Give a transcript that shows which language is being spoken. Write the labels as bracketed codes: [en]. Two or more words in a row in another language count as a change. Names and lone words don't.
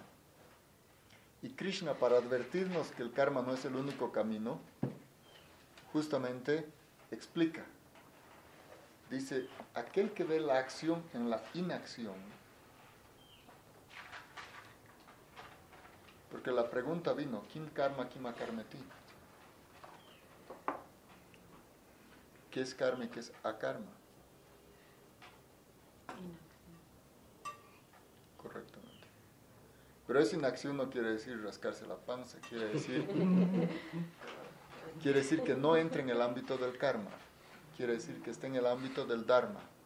[es] Y Krishna, para advertirnos que el karma no es el único camino, justamente explica. Dice, aquel que ve la acción en la inacción. Porque la pregunta vino, [sa] ¿किं कर्म, किं अकर्मेति? [es] ¿Qué es karma y qué es akarma? Correctamente. Pero esa inacción no quiere decir rascarse la panza, quiere decir que no entre en el ámbito del karma, quiere decir que esté en el ámbito del dharma.